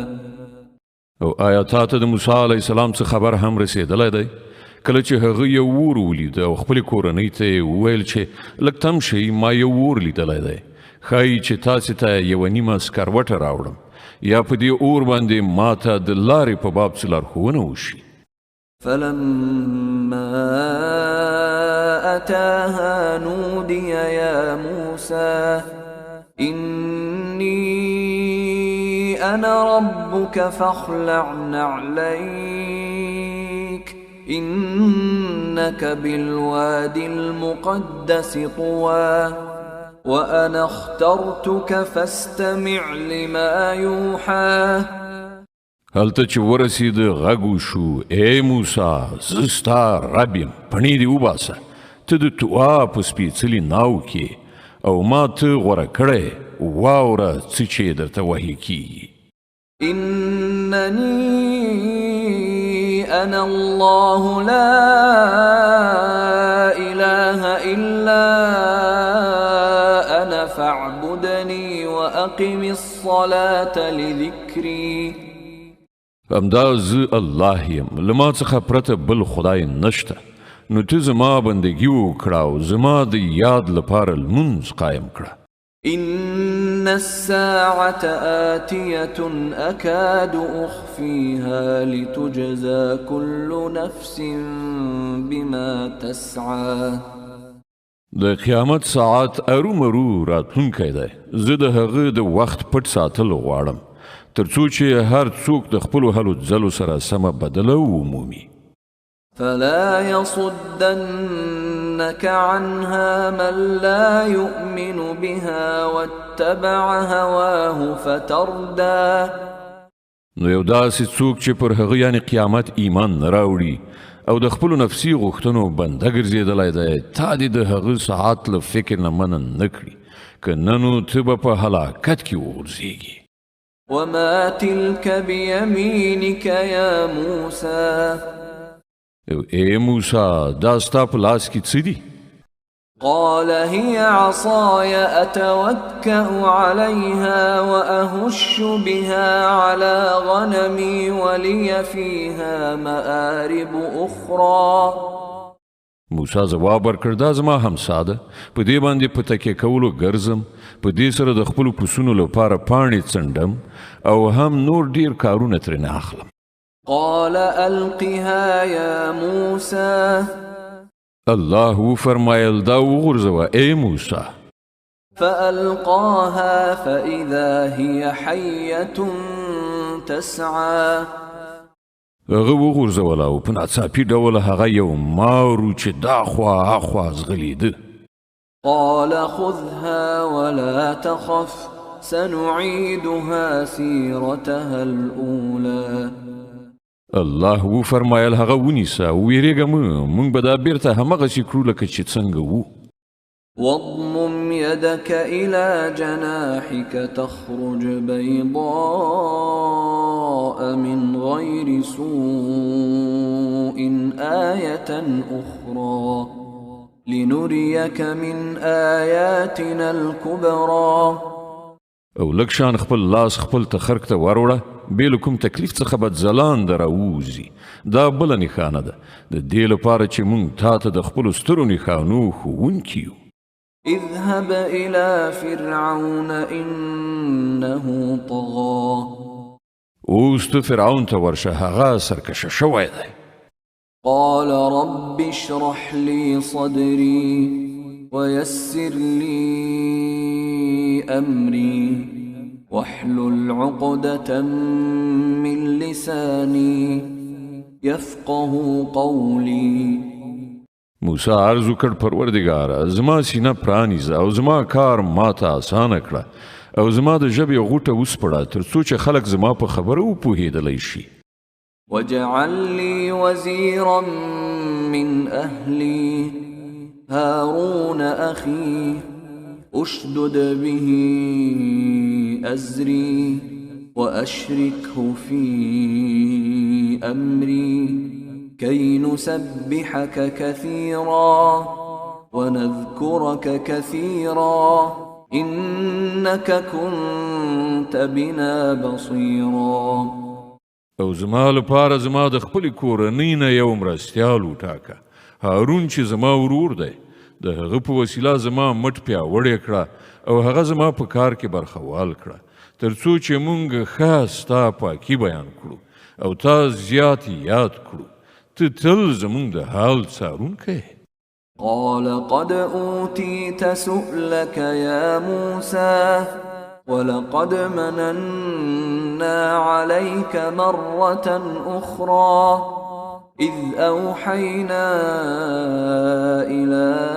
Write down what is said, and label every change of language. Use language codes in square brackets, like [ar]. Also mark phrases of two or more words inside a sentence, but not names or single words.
[ps] او آیاتات د موسی [ar] علیه السلام [ps] څخه خبر هم رسیدلی دی. کله چې هغه یو اور ولید او خپلې کورنۍ ته یې وویل چې لږ تم شئ، ما یو اور لیدلی دی، ښایي چې تاسې ته یوه نیمه سکروټه راوړم یا په دې اور باندې ما ته د لارې په باب څه لارښوونه وشي. [ar] فلما أتاها نودي يا موسى إني أنا ربك فاخلع نعليك إنك بالواد المقدس طوى وأنا اخترتك فاستمع لما يوحى. [ps] هلته چې ورسید غږ وشو، ای موسی، زه ستا رب یم، پڼې دې وباسه، ته د طوا په سپېڅلي ناو کې او ما ته غوره کړی، واوره څه چې درته وحي کیږي. [ar] إنني أنا الله لا إله إلا أنا فاعبدني وأقم الصلاة لذكري. [ps] همدا زه الله یم، له ما څخه پرته بل خدای نشته، نو ته زما بندګي وکړه او زما د یاد لپاره لمونځ قایم کړه. [ar] إن الساعة آتية أكاد أخفيها لتجزى كل نفس بما تسعى. [ps] د قیامت ساعت ارومرو راتلونکی دی. زه د هغه د وخت پټ ساتل غواړم ترڅو چې هر څوک د خپلو هلو ځلو سره سمه بدله ومومي. [ar] فلا يصدنك عنها من لا يؤمن بها واتبع هواه فتردى. [ps] نو یو داسې څوک چې پر هغه یعنی قیامت ایمان نه راوړي او د خپلو نفسي غوښتنو بنده ګرځېدلی دی، تا دې د هغه ساعت له فکر نه منع نه کړي، که نه نو ته به په هلاکت کې وغورځېږي. [ar] وما تلك بيمينك يا موسى [ps] ای موسی دا ستا په لاس کې څه دي؟ [ar] قال هي عصاي أتوكأ عليها وأهش بها على غنمي ولي فيها مآرب أخرى. [ps] موسی ځواب ورکړ دا زما همسا ده، په دې باندې په تکیه کولو ګرځم، په دې سره د خپلو پسونو لپاره پاڼې څنډم او هم نور ډیر کارونه ترېنه اخلم. [ar] قال ألقها يا موسى [ps] الله وفرمایل دا وغورځوه ای موسی. [ar] فألقاها فإذا هي حية تسعى. [ps] هغه وغورځوله او په ناڅاپي ډول هغه یو مارو چې دا خوا اخوا ځغلېده. [ar] قال خذها ولا تخف سنعيدها سيرتها الأولى. [ps] الله وفرمایل هغه ونیسه ویریږه مه، موږ به دا بیرته همغسې کړو لکه چې څنګه وو. [ar] واضمم يدك إلى جناحك تخرج بيضاء من غير سوء آية أخرى لنريك من آياتنا الكبرى. [ps] او لږ شان خپل لاس خپل تخرک ته وروړه، بې له کوم تکلیف څخه به ځلانده راووځي. دا بله نښانه ده د دې لپاره چې موږ تا ته د خپلو سترو نښانو ښوونکي یو. [ar] اذهب إلى فرعون إنه طغى. [ps] اوس ته فرعون ته ورشه، هغه سرکشه شوی دی. [ar] قال رب اشرح لي صدري ويسر لي أمري واحلل عقدة من لساني يفقه قولي. [ps] موسی عرض وکړ پروردګاره زما سینه پرانیزه او زما کار ماته اسانه کړه او زما د ژبې غوټه وسپړه تر څو چې خلک زما په خبره وپوهېدلی شي. [ar] واجعل لي وزيرا من أهلي هارون أخي أشدد به أزري وأشركه في أمري كي نسبحك كثيرا ونذكرك كثيرا إنك كنت بنا بصيرا. [ps] او زما لپاره زما د خپلې کورنۍ نه یو مرستیال وټاکه، هارون چې زما ورور دی، د هغه په وسیله زما مټ پیاوړی کړه او هغه زما په کار کې برخوال کړه تر څو چې موږ ښه ستا پاکي بیان کړو او تا زیات یاد کړو. ته تل زموږ د حال څارونکی. [ar] قال قد أوتيت سؤلك يا موسى ولقد مننا عليك مرة أخرى إذ أوحينا إلى